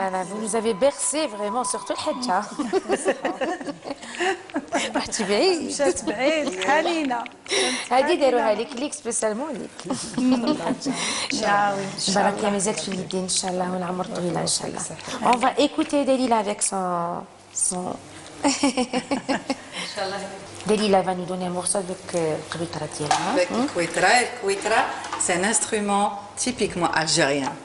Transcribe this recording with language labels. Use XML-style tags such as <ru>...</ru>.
<fr>Vous nous avez bercé vraiment, surtout الحجة.</fr> <ar>رحتي بعيد. مشات بعيد حنينة. هذه داروها لك ليك سبيسالمون ليك. برك يا مازال في اليدين إن شاء الله والعمر طويل إن شاء الله.</ar> <fr>On va écouter Dalila avec son. Dalila va nous donner un morceau avec</fr> <ar>القويطرة ديالها.</ar> <fr>Avec le kouitra, c'est un instrument typiquement algérien.</fr>